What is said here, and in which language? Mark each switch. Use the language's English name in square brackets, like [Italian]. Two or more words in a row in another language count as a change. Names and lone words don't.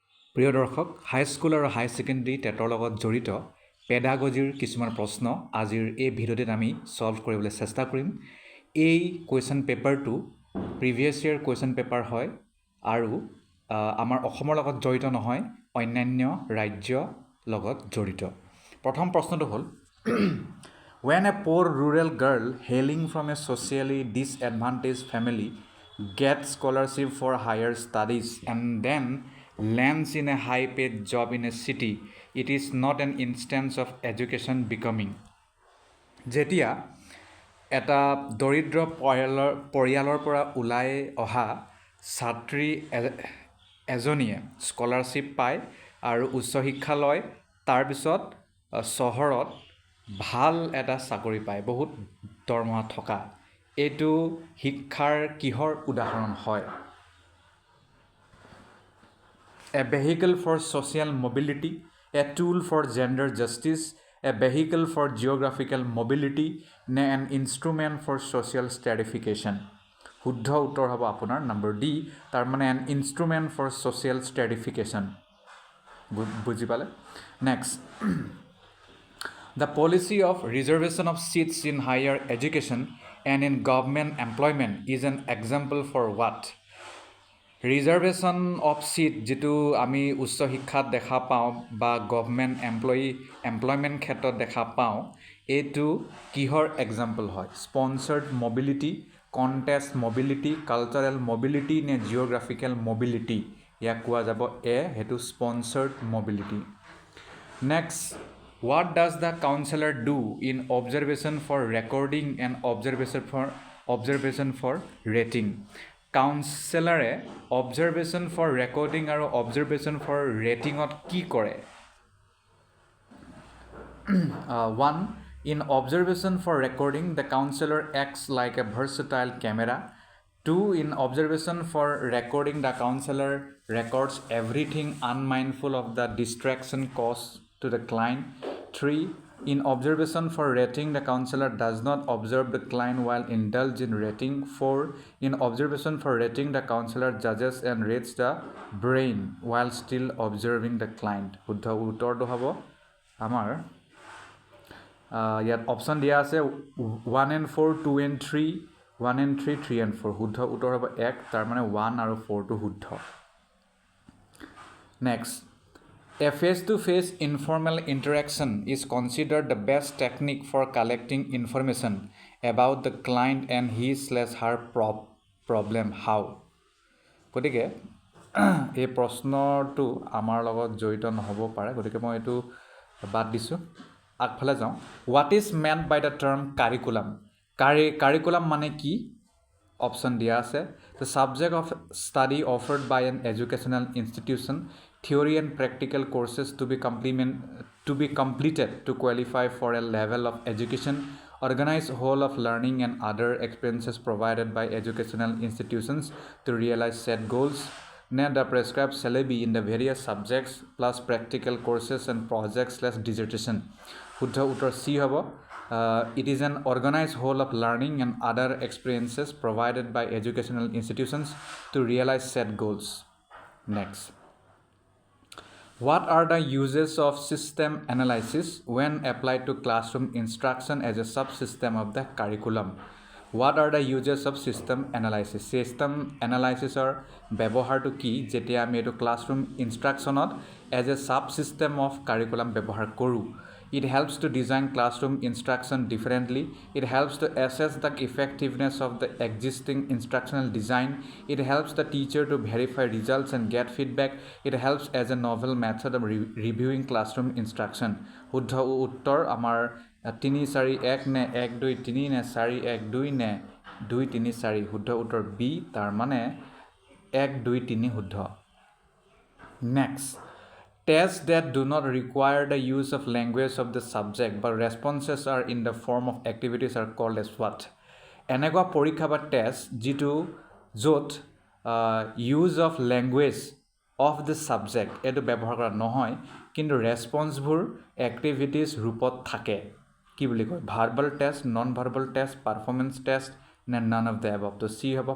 [Assamese] প্ৰিয় দৰ্শক, হাইস্কুল আৰু [English] high secondary [Assamese] টেটৰ লগত জড়িত পেডাগজিৰ কিছুমান প্ৰশ্ন আজিৰ এই ভিডিঅ'টিত আমি সলভ কৰিবলৈ চেষ্টা কৰিম। এই [English] question paperটো previous yearৰ question paper [Assamese] হয় আৰু আমাৰ অসমৰ লগত জড়িত নহয়, অন্যান্য ৰাজ্যৰ লগত জড়িত। প্ৰথম প্ৰশ্নটো হ'ল [English] When a poor rural girl hailing from a socially disadvantaged family gets scholarship for higher studies and then lands in a high-paid job in a city, it is not an instance of education becoming. [Assamese] যেতিয়া এটা দৰিদ্ৰ পৰিয়ালৰ পৰা ওলাই অহা ছাত্ৰী এজনীয়ে স্কলাৰশ্বিপ পায় আৰু উচ্চ শিক্ষা লয়, তাৰপিছত চহৰত ভাল এটা চাকৰি পায়, বহুত দৰমহা থকা, এইটো শিক্ষাৰ কিহৰ উদাহৰণ হয়? [English] A vehicle for social mobility, a tool for gender justice, a vehicle for geographical mobility, নে an instrument for social stratification? [Assamese] শুদ্ধ উত্তৰ হ'ব আপোনাৰ নম্বৰ ডি, তাৰ মানে [English] an instrument for social stratification. [Assamese] বুজি পালে? [English] Next. The policy of reservation of seats in higher education and in government employment is an example for what? reservation of seat [Assamese] যিটো আমি উচ্চ শিক্ষাত দেখা পাওঁ বা [English] government employment [Assamese] ক্ষেত্ৰত দেখা পাওঁ, এইটো কিহৰ এক্সাম্পল হয়? [English] sponsored mobility, contest mobility, cultural mobility নে geographical mobility? [Assamese] ইয়াক কোৱা যাব এ, সেইটো [English] sponsored mobility. [Assamese] নেক্সট, [English] what does the counselor do in observation for recording and observation for rating? [Assamese] কাউন্সেলাৰে [English] observation for recording [Assamese] আৰু [English] observation for ratingত [Assamese] কি কৰে? [English] 1. In observation for recording, the counselor acts like a versatile camera. 2. In observation for recording, the counselor records everything unmindful of the distraction caused to the client. 3. In observation for rating, the counselor does not observe the client while indulge in rating. 4. In observation for rating, the counselor judges and rates the brain while still observing the client. [Assamese] শুদ্ধ উত্তৰটো হ'ব আমাৰ ইয়াত অপশ্যন দিয়া আছে [English] 1 and 4, 2 and 3, 1 and 3, 3 and 4. [Assamese] শুদ্ধ উত্তৰ হ'ব 1, তাৰ মানে 1 আৰু 4টো শুদ্ধ। নেক্সট, [English] a face-to-face informal interaction is considered the best technique for collecting information about the client and his/her problem. How? [Assamese] গতিকে এই প্ৰশ্নটো আমাৰ লগত জড়িত নহ'ব পাৰে, গতিকে মই এইটো বাদ দিছোঁ, আগফালে যাওঁ। [English] What is meant by the term curriculum? [Assamese] Curriculum মানে কি? অপশ্যন দিয়া আছে [English] the subject of study offered by an educational institution, theory and practical courses to be completed to qualify for a level of education, organized whole of learning and other experiences provided by educational institutions to realize set goals, নে the prescribed syllabi in the various subjects plus practical courses and projects/dissertation? [Assamese] শুদ্ধ উত্তৰ চি হ'ব। [English] It is an organized whole of learning and other experiences provided by educational institutions to realize set goals. Next. What are the uses of system analysis when applied to classroom instruction as a subsystem of the curriculum? What are the uses of system analysis? System analysis or [Assamese] ব্যৱহাৰটো কি যেতিয়া আমি এইটো [English] classroom instructionত as a subsystem of curriculum [Assamese] ব্যৱহাৰ কৰোঁ? [English] It helps to design classroom instruction differently. It helps to assess the effectiveness of the existing instructional design. It helps the teacher to verify results and get feedback. It helps as a novel method of reviewing classroom instruction. [Assamese] শুদ্ধ উত্তৰ আমাৰ 3 4 1 নে 1 2 3 নে 4 1 2 নে 2 3 4? শুদ্ধ উত্তৰ বি, তাৰ মানে 1 2 3 শুদ্ধ। [English] Next. Tests that do not require the use of language of the subject but responses are in the form of activities are called as what? [Assamese] এনেকুৱা পৰীক্ষা বা টেষ্ট যিটো য'ত [English] use of language of the subject [Assamese] এইটো ব্যৱহাৰ কৰা নহয়, কিন্তু [English] responseবোৰ activities [Assamese] ৰূপত থাকে, কি বুলি কয়? [English] verbal test, non verbal test, performance test নে none of the above?